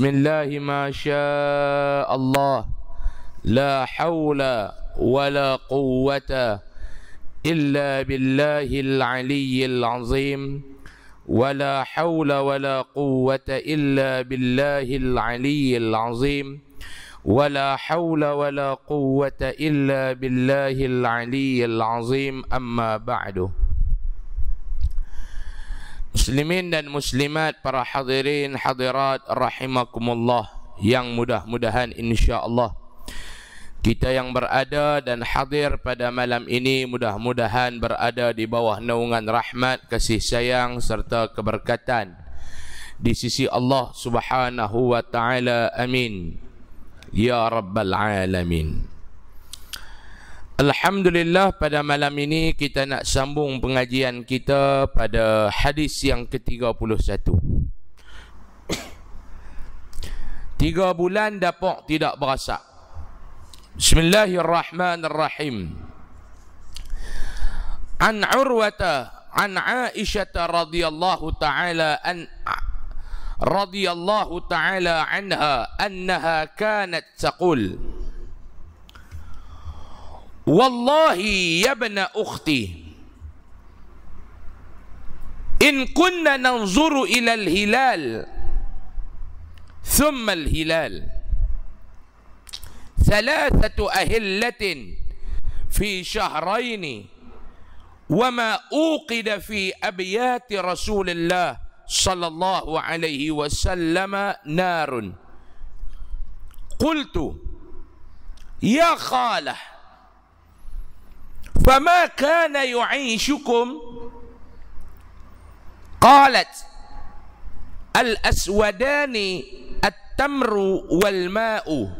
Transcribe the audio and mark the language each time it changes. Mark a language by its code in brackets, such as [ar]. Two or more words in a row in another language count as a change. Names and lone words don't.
[ar] الله ما شاء الله لا حول ولا قوة إلا بالله العلي العظيم ولا حول ولا قوة إلا بالله العلي العظيم ولا حول ولا قوة إلا بالله العلي العظيم أما بعد. [ms] Muslimin dan muslimat, para hadirin hadirat rahimakumullah, yang mudah-mudahan [ar] إن شاء الله [ms] kita yang berada dan hadir pada malam ini mudah-mudahan berada di bawah naungan rahmat, kasih sayang serta keberkatan di sisi Allah [ar] سبحانه وتعالى. آمين يا رب العالمين. [ms] Alhamdulillah, pada malam ini kita nak sambung pengajian kita pada hadis yang ke-31. 3 bulan dapur tidak berasa. Bismillahirrahmanirrahim. [ar] عن عروة عن عائشة رضي الله تعالى رضي الله تعالى عنها أنها كانت تقول والله يا ابن أختي إن كنا ننظر إلى الهلال ثم الهلال ثلاثة أهلة في شهرين وما أوقد في أبيات رسول الله صلى الله عليه وسلم نار قلت يا خالة فما كان يعيشكم قالت الأسودان التمر والماء